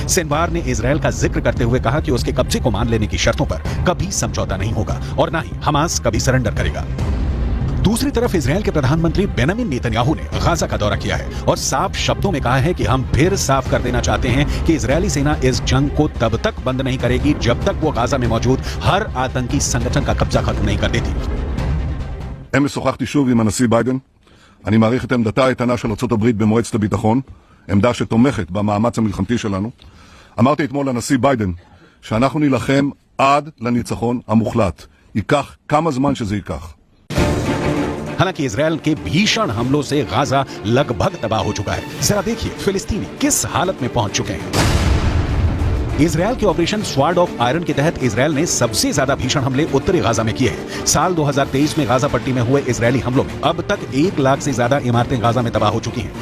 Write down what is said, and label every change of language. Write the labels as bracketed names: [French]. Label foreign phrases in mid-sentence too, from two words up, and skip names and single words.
[Hindi] सिनवार ने इजरायल का जिक्र करते हुए कहा कि उसके कब्जे को मान लेने की शर्तों पर कभी समझौता नहीं होगा और न ही हमास कभी सरेंडर करेगा। दूसरी तरफ इजरायल के प्रधानमंत्री बेंजामिन नेतन्याहू ने गाजा का दौरा किया है और साफ शब्दों में कहा है कि हम फिर साफ कर देना चाहते हैं कि इजरायली सेना इस जंग को तब तक बंद नहीं करेगी जब तक वो गाजा में मौजूद हर आतंकी संगठन का कब्जा खत्म नहीं कर देती। [Hebrew] אמש שוחחתי שוב עם הנשיא ביידן. אני מעריך את עמדתה האיתנה של ארצות הברית במועצת הביטחון, עמדה שתומכת במאמץ המלחמתי שלנו. אמרתי אתמול לנשיא ביידן שאנחנו נילחם עד לניצחון המוחלט. ייקח כמה זמן שזה ייקח. [Hindi] हालांकि इजरायल के भीषण हमलों से गाजा लगभग तबाह हो चुका है। जरा देखिए फिलिस्तीनी किस हालत में पहुंच चुके हैं। इजरायल के ऑपरेशन स्वॉर्ड ऑफ आयरन के तहत इजरायल ने सबसे ज्यादा भीषण हमले उत्तरी गाजा में किए हैं। साल 2023 में गाजा पट्टी में हुए इजरायली हमलों में अब तक 1 लाख से ज्यादा इमारतें गाजा में तबाह हो चुकी हैं।